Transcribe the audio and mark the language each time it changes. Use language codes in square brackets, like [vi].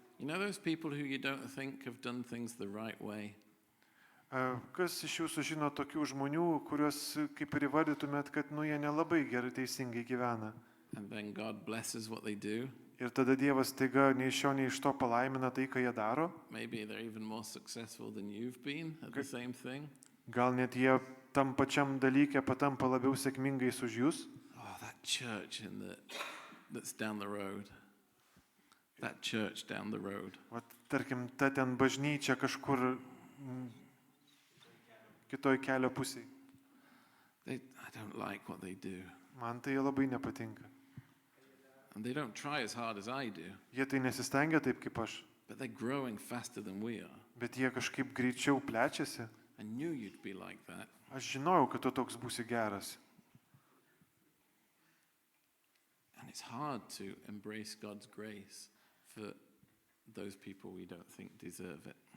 [en] You know those people who you don't think have done things the right way? [lt] Kas iš jūsų žino tokių žmonių, kuriuos kaip ir įvardytumėt, kad jie nelabai gerai teisingai gyvena. [en] And then God blesses what they do. [lt] Ir tada Dievas taiga nei iš šio, nei iš to palaimina tai, ką jie daro. [en] Maybe they're even more successful than you've been at the same thing. [lt] Gal net jie tam pačiam dalyke patampa labiau sėkmingais už jūs. [en] Oh, that church that's down the road. That church down the road. [lt] Vat, tarkim, ta ten bažnyčia kažkur kitoj kelio pusėje. [en] I don't like what they do. [lt] Man tai labai nepatinka. [en] And they don't try as hard as I do. [lt] Jie tai nesistengia taip kaip aš, [en] But they're growing faster than we are. [lt] bet jie kažkaip greičiau plečiasi. [en] I knew you'd be like that. [lt] Aš žinojau, kad tu toks būsi geras. [en] And it's hard to embrace God's grace for those people we don't think deserve it.